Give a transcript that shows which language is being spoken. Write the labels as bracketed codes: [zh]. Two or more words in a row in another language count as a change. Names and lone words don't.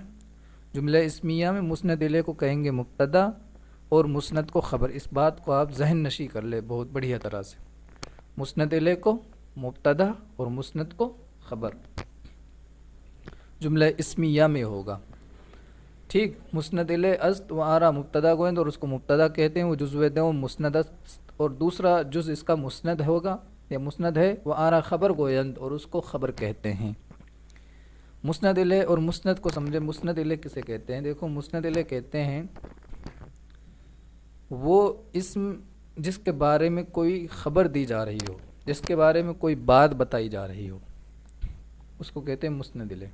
[ur] جملہ اسمیہ میں مسند الیہ کو کہیں گے مبتدا اور مسند کو خبر۔ اس بات کو آپ ذہن نشی کر لے بہت بڑھیا طرح سے، مسند الیہ کو مبتدا اور مسند کو خبر جملہ اسمیہ میں ہوگا، ٹھیک۔ [fa] مسند الیہ است و آرا مبتدا گویند، [ur] اور اس کو مبتدا کہتے ہیں، وہ [fa] جزو دوم مسند است، [ur] اور دوسرا جز اس کا مسند ہوگا یا مسند ہے، [fa] وہ آرا خبر گویند، [ur] اور اس کو خبر کہتے ہیں۔ مسند الیہ اور مسند کو سمجھے۔ مسند الیہ کسے کہتے ہیں؟ دیکھو مسند الیہ کہتے ہیں وہ اسم جس کے بارے میں کوئی خبر دی جا رہی ہو، جس کے بارے میں کوئی بات بتائی جا رہی ہو، اس کو کہتے ہیں مسند الیہ۔